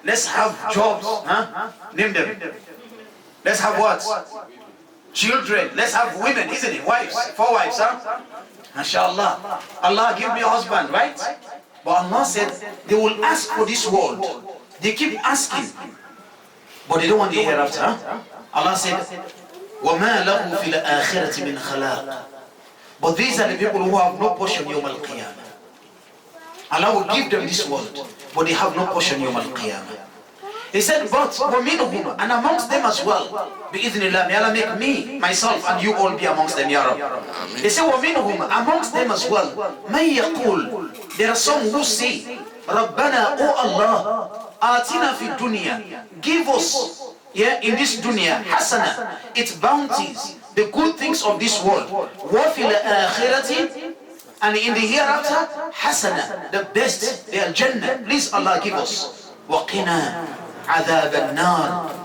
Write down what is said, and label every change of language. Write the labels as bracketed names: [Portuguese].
[English] Let's have jobs. Huh? Name them. Let's have what? Children. Let's have women, isn't it? Wives. 4 wives, huh? MashaAllah. Allah give me a husband, right? But Allah said they will ask for this world. They keep asking, but they don't want the hereafter. Huh? Allah said, [Arabic] وَمَا لَهُ فِي الْآخِرَةِ مِنْ خَلَاقٍ. [English] But these are the people who have no portion [Arabic] يوم القيامة. [English] Allah will give them this world, but they have no portion يوم القيامة. He said, but وَمِنْهُمْ, and amongst them as well, [Arabic] بِإِذْنِ اللَّهِ, [English] may Allah make me, myself, and you all be amongst them, Ya Rabbi. He said, وَمِنْهُمْ, amongst them as well, مَنْ يَقُولُ, there are some who say, رَبَّنَا, O Allah, [Arabic] آتِنَا فِي الدُّنْيَا, [English] give us, in this dunya, hasana, its bounties, the good things of this world, وَفِي الْآخِرَةِ, and in the hereafter, hasana, the best, the Jannah, please Allah give us, [Arabic] وَقِنَا عذاب النار.